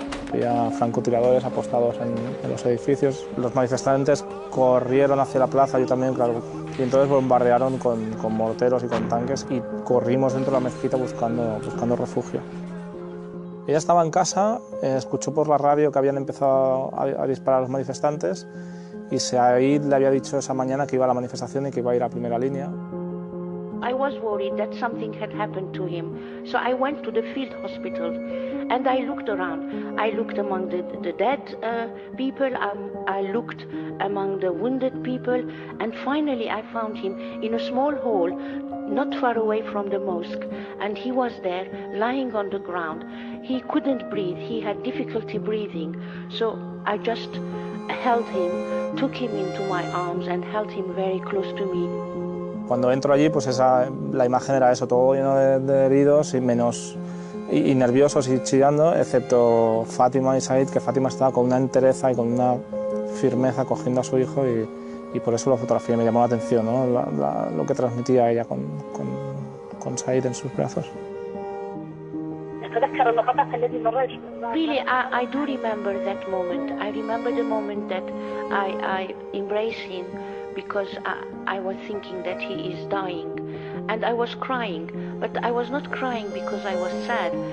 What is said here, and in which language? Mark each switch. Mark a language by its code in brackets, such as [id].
[es] Había francotiradores apostados en los edificios. Los manifestantes corrieron hacia la plaza, yo también, claro, y entonces bombardearon con morteros y con tanques y corrimos dentro de la mezquita buscando refugio. Ella estaba en casa, escuchó por la radio que habían empezado a disparar a los manifestantes y Said le había dicho esa mañana que iba a la manifestación y que iba a ir a primera línea. [en] I was worried that something had happened to him, so I went to the field hospital and I looked around. I looked among the dead people, I looked among the wounded people, and finally I found him in a small hall not far away from the mosque, and he was there lying on the ground. He couldn't breathe, he had difficulty breathing, so I just held him, took him into my arms and held him very close to me. [es] Cuando entro allí, pues la imagen era eso, todo lleno de heridos y nerviosos y chillando, excepto Fátima y Said, que Fátima estaba con una entereza y con una firmeza cogiendo a su hijo y por eso la fotografía me llamó la atención, ¿no? Lo que transmitía ella con Said en sus brazos. [en] Really, I do remember that moment. I remember the moment that I embraced him because I was thinking that he is dying. And I was crying, but I was not crying because I was sad.